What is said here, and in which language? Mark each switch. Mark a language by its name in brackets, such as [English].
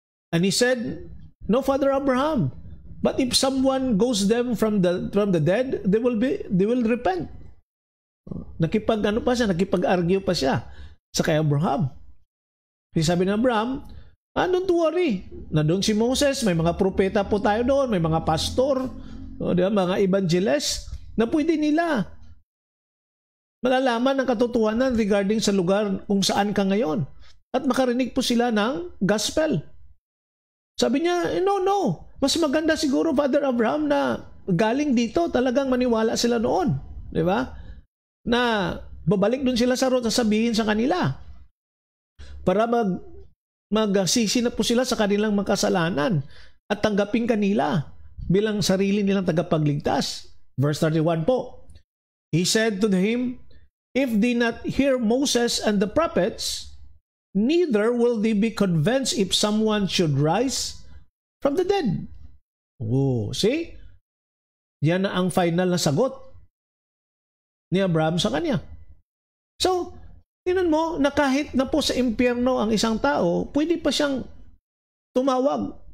[English] And he said, "No, Father Abraham, but if someone goes them from the dead, they will repent." [Filipino] Nakipag-argue pa siya sa kay Abraham. Sabi ng Abraham, [English] don't worry. [Filipino] Na doon si Moses, may mga propeta po tayo doon, may mga pastor, mga evangelist, na pwede nila malalaman ang katotohanan regarding sa lugar kung saan ka ngayon. At makarinig po sila ng gospel. Sabi niya, no. Mas maganda siguro, Father Abraham, na galing dito, talagang maniwala sila noon. Di ba? Na babalik doon sila sa road, sasabihin sa kanila. Para magsisi na po sila sa kanilang makasalanan at tanggapin kanila bilang sarili nilang tagapagligtas. Verse 31 po. [English] He said to him, "If they not hear Moses and the prophets, neither will they be convinced if someone should rise from the dead." Oh, see? [Filipino] Yan na ang final na sagot ni Abraham sa kanya. So, tingnan mo na kahit na po sa impyerno ang isang tao, pwede pa siyang tumawag.